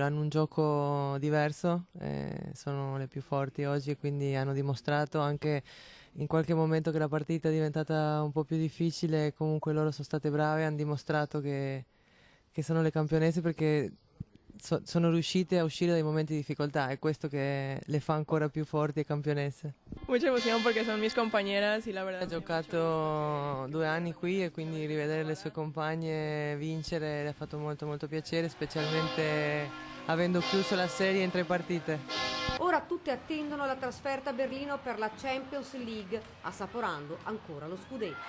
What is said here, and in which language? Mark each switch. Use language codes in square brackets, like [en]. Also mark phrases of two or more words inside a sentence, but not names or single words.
[it] Hanno un gioco diverso, sono le più forti oggi e quindi hanno dimostrato anche in qualche momento che la partita è diventata un po' più difficile. Comunque loro sono state brave, hanno dimostrato che sono le campionesse perché sono riuscite a uscire dai momenti di difficoltà, è questo che le fa ancora più forti e campionesse. [es] Mucha emoción porque son mis compañeras y la verdad. [it] Ha giocato 2 anni qui e quindi rivedere le sue compagne vincere le ha fatto molto molto piacere, specialmente avendo chiuso la serie in 3 partite. Ora tutte attendono la trasferta a Berlino per la Champions League, assaporando ancora lo scudetto.